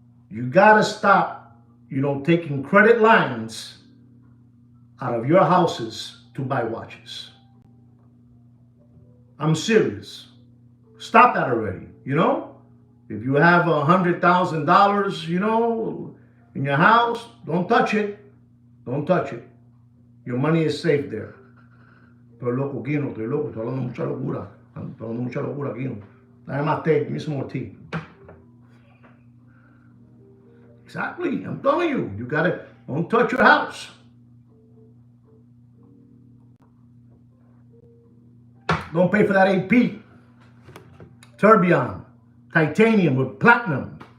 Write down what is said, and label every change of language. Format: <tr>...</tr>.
<en>You gotta stop, you know, taking credit lines out of your houses to buy watches. I'm serious. Stop that already, you know? If you have $100,000, you know, in your house, don't touch it. Don't touch it. Your money is safe there.</en> <es>Estoy loco, Kino, estoy loco, estoy hablando mucha locura. Estoy hablando mucha locura, Kino. Dame más tea,</es> <en>give me some more tea. Exactly, I'm telling you, you gotta, don't touch your house. Don't pay for that AP. Tourbillon, titanium with platinum.</en>